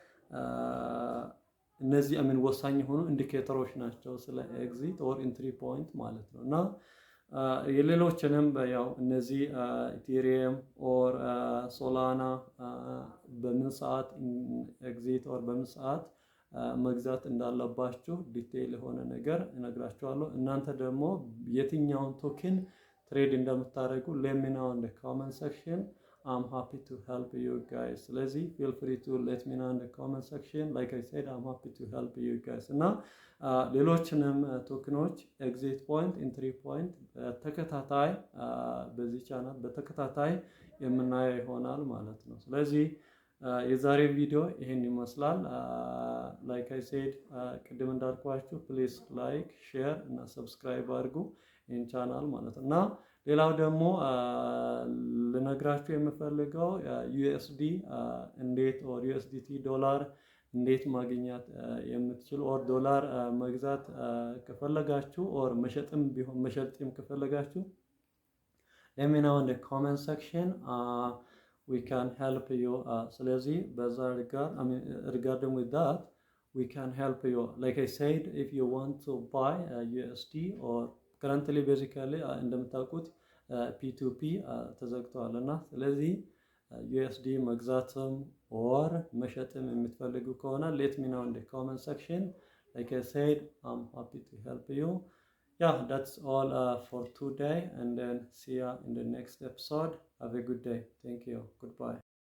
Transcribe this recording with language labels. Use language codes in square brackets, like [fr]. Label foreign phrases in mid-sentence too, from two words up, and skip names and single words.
[am] እነዚህ ወሳኝ የሆኑ ኢንዲኬተሮች ናቸው ስለ [en] exit or entry point [am] ማለት ነው። እና የሌሎችንም ያው እነዚህ ኢቴሪየም ኦር ሶላና በምን ሰዓት [en] exit or [am] በምን ሰዓት መግዛት እንዳለባችሁ ዲቴይል የሆነ ነገር እነግራችኋለሁ። እናንተ ደግሞ የትኛውን [en] token trade [am] እንደምታደርጉ [en] let me know in the comment section. I'm happy to help you guys. ስለዚህ feel free to let me know in the comment section. Like I said, I'm happy to help you guys. [am] እና ሌሎችንም ቶክኖች [en] exit point entry point [am] ተከታታይ በዚህ ቻናል በተከታታይ የምናየው ይሆናል ማለት ነው። ስለዚህ የዛሬ ቪዲዮ ይሄን ይመስላል። [en] like I said [am] ቅድም እንዳልኳችሁ [en] please like share [am] እና subscribe አድርጉ ይህን ቻናል ማለት ነው። እና ሌላው ደግሞ ልነግራችሁ የምፈልገው USD እንዴት ኦር USDT ዶላር እንዴት ማግኘት የምትችሉ ኦር ዶላር መግዛት ከፈለጋችሁ ኦር መሸጥም ቢሆን መሸጥም ከፈለጋችሁ [en] let me know in the comment section. We can help you. [am] ስለዚህ በዛ [en] regarding with that we can help you. Like I said, if you want to buy USD or currently basically [am] እንደምታውቁት P2P ተዘግቷል እና ስለዚህ USD መግዛትም [en] or [am] መሸጥም የምትፈልጉ ከሆነ [en] let me know in the comment section. Like I said, I'm happy to help you. Yeah, that's all for today, and then see you in the next episode. Have a good day. Thank you. Goodbye.